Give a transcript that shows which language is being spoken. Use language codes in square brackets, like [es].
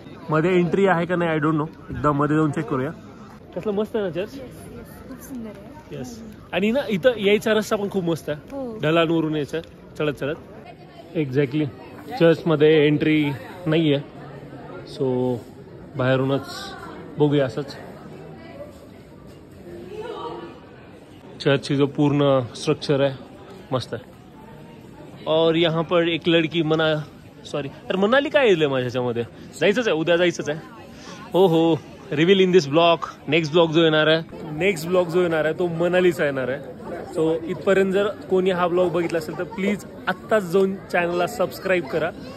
[mr] मध्ये एंट्री आहे का नाही [en] I don't know, [mr] एकदा मध्ये जाऊन चेक करूया. कसलं मस्त आहे ना चर्च. येस. आणि ना इथं यायचा रस्ता पण खूप मस्त आहे, ढलानवरून यायचं चढत चढत. एक्झॅक्टली चर्चमध्ये एंट्री नाही आहे, सो बाहेरूनच बघूया असंच. [hi] चर्च जो पूर्ण स्ट्रक्चर है मस्त है. और यहाँ पर एक लड़की मनाली [mr] काय येईल माझ्या ह्याच्यामध्ये. जायचंच आहे, उद्या जायचंच आहे. हो हो, [en] Reveal in this blog. [mr] Next blog जो येणार आहे तो मनालीचा येणार आहे. सो इथपर्यंत जर कोणी हा ब्लॉग बघितला असेल तर प्लीज आत्ताच जाऊन चॅनलला सबस्क्राईब करा.